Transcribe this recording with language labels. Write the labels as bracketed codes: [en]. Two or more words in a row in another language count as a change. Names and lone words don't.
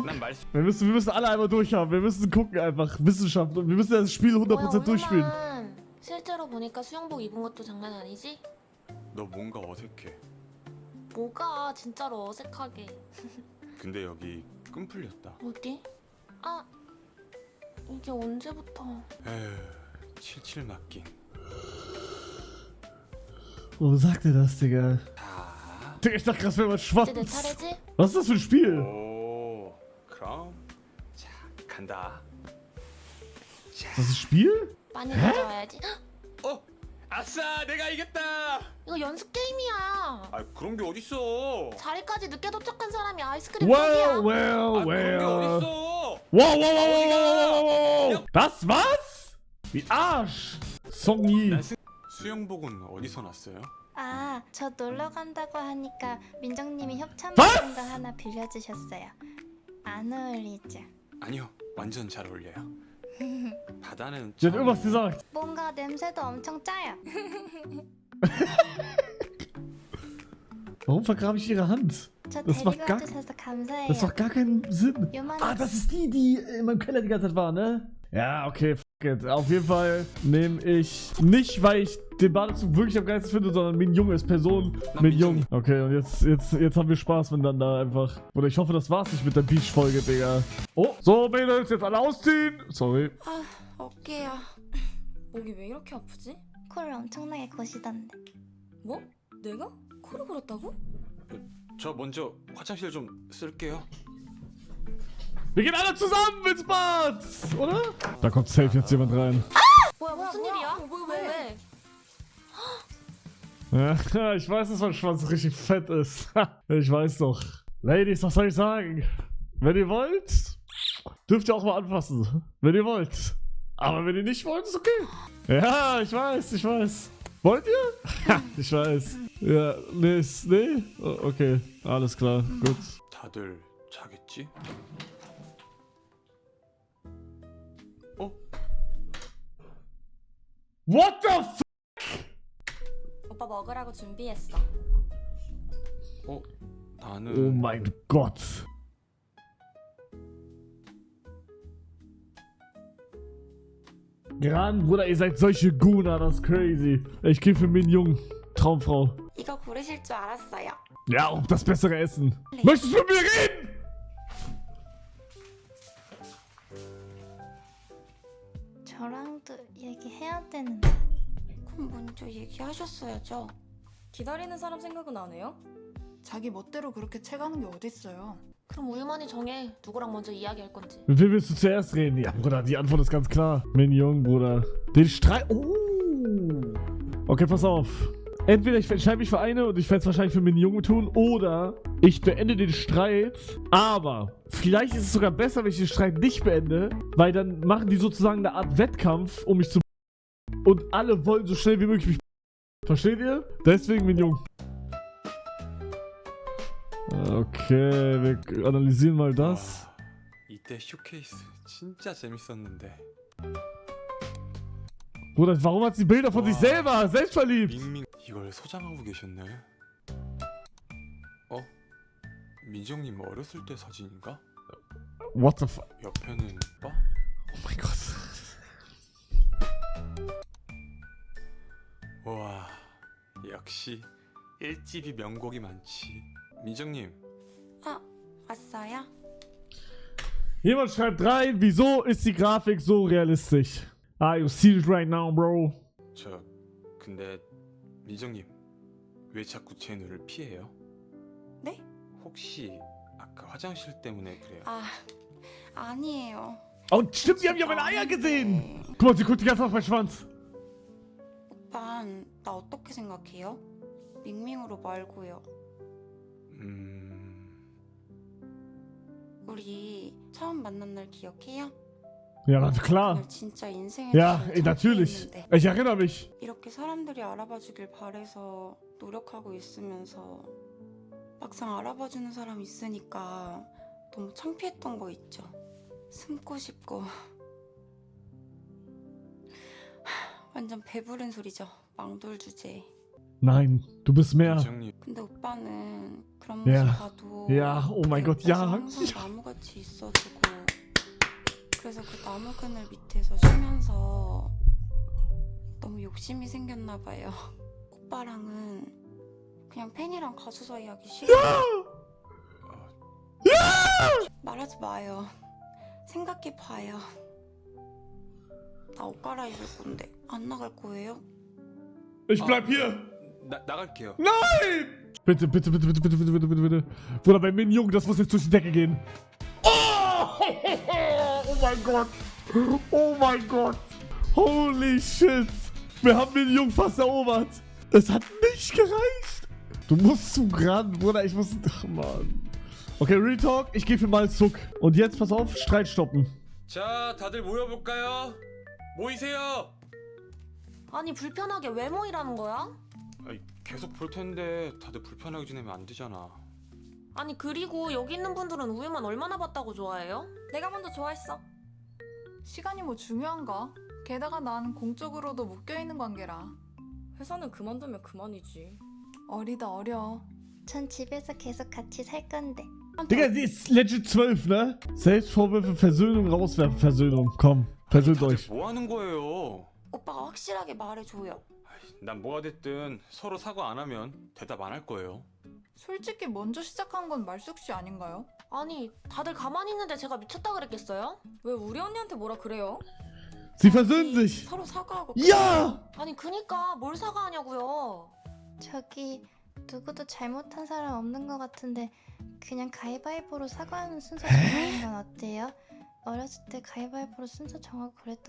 [ko] 난 말. [de] Wir müssen alle einmal durchhaben. Wir müssen gucken einfach. Wissenschaft. Und wir müssen das Spiel 100% durchspielen. [ko] 우유만 실제로 보니까 수영복 입은 것도 장난 아니지? 너 뭔가 어색해. 뭐가 진짜로 어색하게. 근데 여기 끈 풀렸다. 어디? 아, 이게 언제부터? 에휴, 칠칠 맡긴. [de] Warum sagt ihr das, Digga? [ko] 자. [de] Digga, ich dachte, das wäre mal [ko] 이제 내 [de] Schwanz. [ko] 차례지? [de] Was ist das für ein Spiel? [ko] 오, 그럼 자 간다. 자. [de] Das ist ein Spiel? [ko] 많이 가져와야지. 헉, 아싸, 내가 이겼다. 이거 연습 게임이야. 아 그런 게 어딨어? 자리까지 늦게 도착한 사람이 아이스크림 Well, 턱이야. 아 그런 게 well. 어딨어? [de] Wow. Das was? Wie Arsch. Songyi. [ko] 난 수영복은 어디서 났어요? 아, 저 놀러 간다고 하니까 민정님이 협찬 뭐? 받은 거 하나 빌려주셨어요. 안 어울리죠? 아니요, 완전 잘 어울려요. 바다는 [de] Sie hat irgendwas gesagt. [ko] 뭔가 냄새도 엄청 짜요. [de] Warum vergrabe ich ihre Hand? [ko] 저 [de] Das macht [ko] 데리고 [de] gar- [ko] 와주셔서 감사해요. [de] Das macht gar keinen Sinn. [ko] 요만 [de] Ah, das ist die in meinem Keller die ganze Zeit war, ne? Ja, okay, [en] f it. [de] Auf jeden Fall nehme ich nicht, weil ich den Badezug wirklich am geilsten finde, sondern Min Jung als Person. Min Jung. Okay, und jetzt haben wir Spaß miteinander einfach. Oder ich hoffe, das war's nicht mit der Beach-Folge, Digga. Oh, so, Mädels, jetzt alle ausziehen. Sorry. [ko] 아, 어깨야. 목이 왜 이렇게 아프지? 코를 엄청나게 고시던데. 뭐? 내가? 코를 골았다고? 저 먼저 화장실 좀 쓸게요. [de] Wir gehen alle zusammen ins Bad, oder? Da kommt safe jetzt jemand rein. 뭐야, 무슨 일이야? 왜? Ja, ich weiß, dass mein Schwanz richtig fett ist. Ich weiß doch. Ladies, was soll ich sagen? Wenn ihr wollt, dürft ihr auch mal anfassen. Wenn ihr wollt. Aber wenn ihr nicht wollt, ist okay. Ja, ich weiß. Wollt ihr? Ja, ich weiß. Ja, nee? Okay, alles klar, gut. [ko] 다들 자겠지? 어? [en] What the f? [ko] 오빠 먹으라고 준비했어. 어? 나는 [de] Oh mein Gott. Gran, Bruder, ihr seid solche Guna, das ist crazy. Ich krieg für Min Jung. Traumfrau. [ko] 이거 고르실 줄 알았어요. [de] Ja, auch das bessere Essen. Möchtest du mit mir reden? [ko] 저랑도 얘기해야 되는데. 그럼 먼저 얘기하셨어야죠. 기다리는 사람 생각은 안 해요? 자기 멋대로 그렇게 채가는 게 어딨어요. 그럼 우유만이 정해. 누구랑 먼저 이야기할 건지. [de] Mit wem willst du zuerst reden? Ja, Bruder, die Antwort ist ganz klar. Min Jung, Bruder. Den Streit. Oh. Okay, pass auf. Entweder ich entscheide mich für eine und ich werde es wahrscheinlich für Min Jung tun, oder ich beende den Streit, aber vielleicht ist es sogar besser, wenn ich den Streit nicht beende, weil dann machen die sozusagen eine Art Wettkampf, um mich zu und alle wollen so schnell wie möglich mich. Versteht ihr? Deswegen bin ich jung. Okay, wir analysieren mal das. [ko] 와, 이때 쇼케이스 진짜 재밌었는데. [de] Bruder, warum hat sie Bilder von sich selber? Selbstverliebt! [ko] 밍밍 이걸 소장하고 계셨네. 어? 민정님 어렸을 때 사진인가? [en] What the fuck? [ko] 옆에는 오빠? [de] Oh mein Gott. [ko] 와, 역시 1집이 명곡이 많지. 민정님, 왔어요? [de] Jemand schreibt rein, wieso ist die Grafik so realistisch? [en] Ah, you see it right now, bro. [ko] 저 근데 민정님 왜 자꾸 제 눈을 피해요? 네? 혹시 아까 화장실 때문에 그래요? 아니에요. Und stimmt, die haben ja meine Eier gesehen! Guck mal, sie guckt die ganze Zeit auf meinen Schwanz. 오빤 나 어떻게 생각해요? 밍밍으로 말고요. 우리 처음 만난 날 기억해요? [de] Ja, na klar. [ko] 그날 진짜 인생에 [de] Ja, natürlich. Ich erinnere mich. [ko] 이렇게 사람들이 알아봐주길 바래서 노력하고 있으면서 막상 알아봐주는 사람 있으니까 너무 창피했던 거 있죠. 숨고 싶고 완전 배부른 소리죠. 망돌 주제. [de] Nein, du bist mehr. [ko] 민정님, 근데 오빠는 그런 야. 모습 봐도 야, [de] oh mein Gott, [ko] 옆에서 야. 항상 나무같이 있어주고 그래서 그 나무 그늘 밑에서 쉬면서 너무 욕심이 생겼나 봐요. 오빠랑은 그냥 팬이랑 가수 사이 하기 싫어요. 말하지 마요. 생각해 봐요. 나 옷 갈아입을 건데 안 나갈 거예요? [de] Ich bleib hier. [ko] 나갈게요. [de] Nein! Bitte, bitte, bitte, bitte, bitte, bitte, bitte, bitte, bitte. Bruder, bei Min Jung, das muss jetzt durch die Decke gehen. Oh! Oh mein Gott. Oh mein Gott. [en] Holy shit. [de] Wir haben Min Jung fast erobert. Es hat nicht gereicht. Du musst zu ran, Bruder. Ich muss... Ach, Mann. Okay, [en] Real Talk. [de] Ich gehe für mal Zuck. Und jetzt, pass auf, Streit stoppen. [ko] 자, 다들 모여볼까요? 모이세요. 아니 불편하게 왜 모이라는 거야? 아니, 계속 볼 텐데 다들 불편하게 지내면 안 되잖아. 아니 그리고 여기 있는 분들은 우유만 얼마나 봤다고 좋아해요? 내가 먼저 좋아했어. 시간이 뭐 중요한가? 게다가 난 공적으로도 묶여있는 관계라. 회사는 그만두면 그만이지. 어리다 어려. 전 집에서 계속 같이 살 건데. [de] Digga, sie ist legit 12, ne? Selbstvorwürfe, Versöhnung, rauswerfen, Versöhnung. Komm, versöhnt [ko] 다들 [de] euch. [ko] 뭐 하는 거예요? 오빠가 확실하게 말해줘요. 난 뭐가 됐든 서로 사과 안 하면 대답 안 할 거예요. 솔직히 먼저 시작한 건 말숙씨 아닌가요? 아니 다들 가만히 있는데 제가 미쳤다 그랬겠어요? 왜 우리 언니한테 뭐라 그래요? [de] Sie versöhnen sich. [ko] 서로 사과하고. [de] Ja! [ko] 아니 그니까 뭘 사과하냐고요. 저기 누구도 잘못한 사람 없는 것 같은데 그냥 가위바위보로 사과하는 순서 정하는 건 어때요? 어렸을 때 가위바위보로 순서 정하고 그랬던